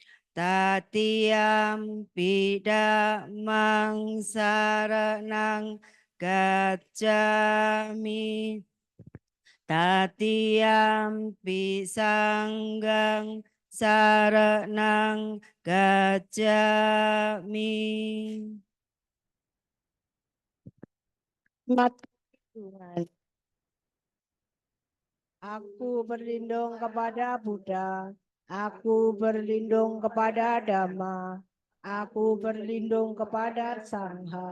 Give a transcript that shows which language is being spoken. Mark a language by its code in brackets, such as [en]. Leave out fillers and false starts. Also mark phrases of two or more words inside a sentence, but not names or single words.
[pi] Tatiyampi Dhammang saranang gacchami. Tatiyampi Sanghang saranang gacchami. [id] Tuhan. Aku berlindung kepada Buddha, aku berlindung kepada Dhamma, aku berlindung kepada Sangha.